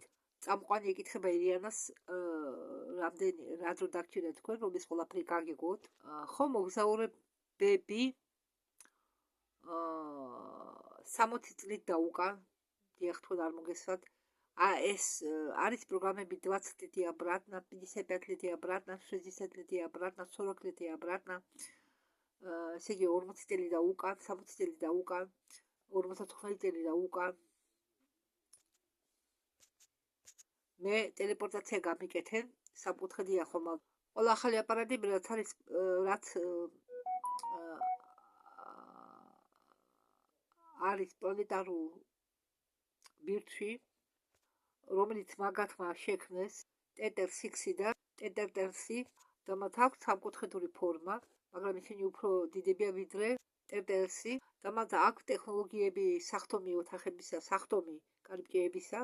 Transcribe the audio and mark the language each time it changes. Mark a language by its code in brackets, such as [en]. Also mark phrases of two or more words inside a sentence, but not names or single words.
[ka] წამყვანი ეკითხება ირიანას, რა დრო დაგჭირდა თქვენ, რომ ეს ყველაფერი გაგეგოთ. ხო, მოგზაურებები 60 წლით და უკან, დიახ, თქვენ არ მოგესვათ. ეს არის პროგრამები [ru] 20 лет обратно, 55 лет обратно, 60 лет обратно, 40 лет обратно. [ka] ესე იგი 40 წელი და უკან, 60 წელი და უკან, 55 წელი და უკან. მე ტელეპორტაცია გამიკეთენ, სამკუთხედია ხომალდი. ყველა ახალი აპარატები რაც არის პლანეტარულ ბირთვში, რომელიც მაგათმა შექმნეს ტეტერ-6 და ტეტერ-10 და მათ აქვს სამკუთხედური ფორმა, მაგრამ ისინი უფრო დიდებია ვიდრე ტეტერ-10 და მათ აქვს ტექნოლოგიები სახტომი ოთახებისა, სახტომი კარიბჭეებისა.